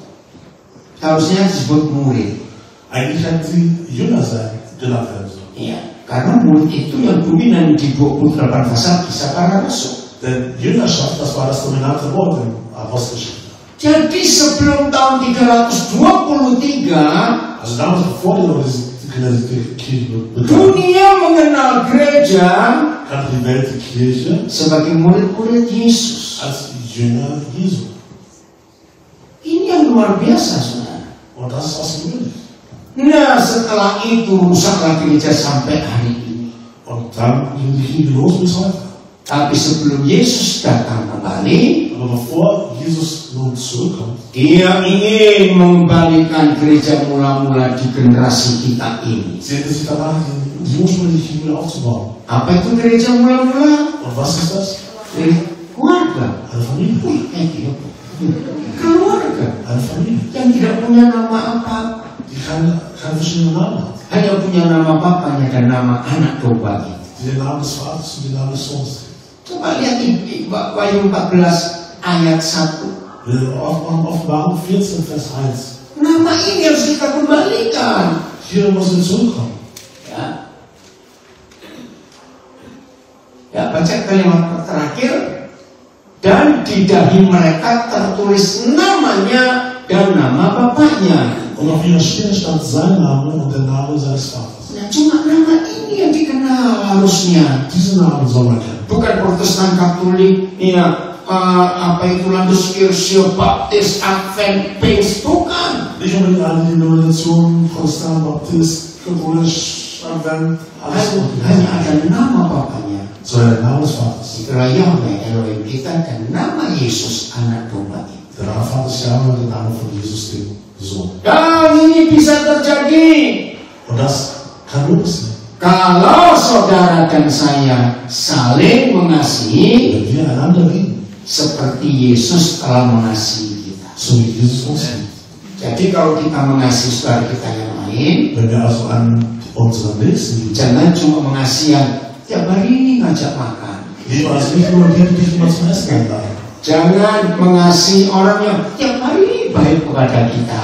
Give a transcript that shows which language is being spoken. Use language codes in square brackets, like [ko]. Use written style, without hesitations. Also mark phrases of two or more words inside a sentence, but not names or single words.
[id] Harusnya disebut murid. [de] Eigentlich hätten sie Jünger sein, genannt werden sollen. [id] Iya, karena murid itu yang dominan di 28 pasal Kisah Para Rasul. [de] Denn Jüngerschaft, das war das dominante Wort in Apostelgeschichte. [id] Jadi sebelum tahun 323, [de] Also damals, bevor die Kirche begann, [id] dunia mengenal gereja [de] kannte die Welt die Kirche [id] sebagai murid-murid Yesus. [de] als Jünger Jesu. [id] Ini yang luar biasa, saudara. [de] Und das ist außergewöhnlich. [id] Nah, setelah itu rusaklah gereja sampai hari ini. [de] Und dann ging die Kirche los bis heute. [id] Tapi sebelum Yesus datang kembali, [de] Aber bevor Jesus nun zurückkommt, [id] Dia ingin mengembalikan gereja mula-mula di generasi kita ini. [de] sehnte sich danach, die ursprüngliche Kirche wieder aufzubauen. [id] Apa itu gereja mula-mula? [de] Und was ist das? [id] Keluarga. [de] Eine Familie. [id] Keluarga [de] Eine Familie, [id] yang tidak punya nama apa, [de] die keine verschiedenen Namen hat. [id] hanya punya nama bapaknya dan nama anak domba itu. [de] Die den Namen des Vaters und den Namen des Sohnes trägt. [id] Coba lihat di Wahyu 14 ayat 1. [de] Wir Offenbarung 14, Vers 1. [id] Nama ini harus kita kembalikan. [de] Hier muss wir zurückkommen. [id] Ya, baca kalimat terakhir. Dan di dahi mereka tertulis namanya dan nama bapaknya. [de] Und auf ihrer Stirn stand sein Name und der Name seines Vaters. [id] Nah, cuma nama ini yang dikenal harusnya. [de] Diese Namen soll man kennen. [id] Bukan Protestan Katolik, ya apa itu [de] Landus Kirche, [id] Baptis, Advent, Pfingst, bukan. [de] Nicht unbedingt alle Denominationen, Protestant, Baptist, Katholisch, Advent, alles [id] Hanya ada nama bapaknya. [de] sondern der Name des Vaters. [id] Itulah Yahweh Elohim kita dan nama Yesus anak domba itu. [de] Der Name Vater ist Jahwe und der Name von Jesus, dem Sohn. [id] Dan ini bisa terjadi [de] Und das kann möglich sein. [id] kalau saudara dan saya saling mengasihi [de] Wenn wir einander lieben, [id] seperti Yesus telah mengasihi kita. [de] so wie Jesus uns liebt. [id] Jadi kalau kita mengasihi saudara kita yang lain, [de] Wenn wir also an unseren Nächsten lieben, [id] jangan cuma mengasihi yang tiap hari ini ngajak makan. [de] lieben also nicht nur die, die immer zum Essen einladen. [id] Jangan mengasihi orang yang tiap hari ini baik kepada kita,